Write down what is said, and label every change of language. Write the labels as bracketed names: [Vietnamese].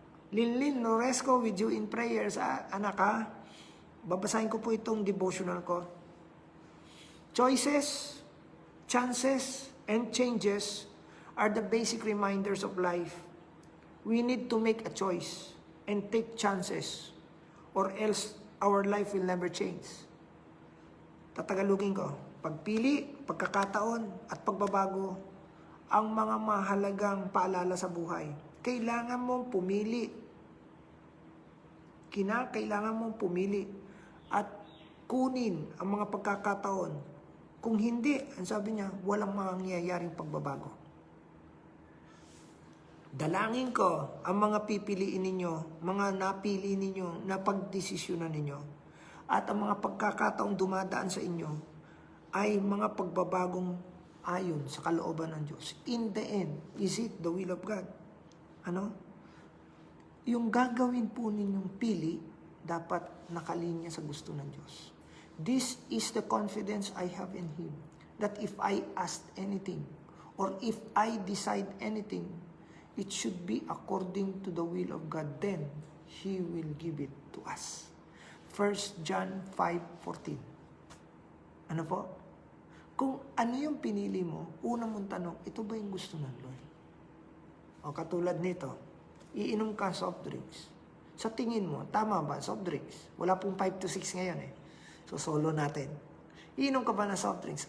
[Filipino] Linlin Noresco, [English] with you in prayers. [Filipino] Anak ha, babasahin ko po itong devotional ko. [English] Choices, chances, and changes are the basic reminders of life. We need to make a choice and take chances, or else our life will never change. [Filipino] Tatagalugin ko, pagpili, pagkakataon, at pagbabago ang mga mahalagang paalala sa buhay. Kailangan mong pumili. Kailangan mong pumili at kunin ang mga pagkakataon. Kung hindi, ang sabi niya, walang mangyayaring pagbabago. Dalangin ko ang mga pipiliin ninyo, mga napili ninyo, na pagdesisyonan ninyo, at ang mga pagkakataong dumadaan sa inyo ay mga pagbabagong ayon sa kalooban ng Diyos. [English] In the end, is it the will of God? Ano? [Filipino] Yung gagawin po ninyong pili, dapat nakalinya sa gusto ng Diyos. [English] This is the confidence I have in Him, that if I ask anything, or if I decide anything, it should be according to the will of God. Then, He will give it to us. 1 John 5:14. Ano po? [Filipino] Kung ano yung pinili mo, unang mong tanong, ito ba yung gusto ng Lord? O katulad nito, iinom ka soft drinks. Sa tingin mo, tama ba soft drinks? Wala pong 5 to 6 ngayon eh. So solo natin. Iinom ka ba ng soft drinks?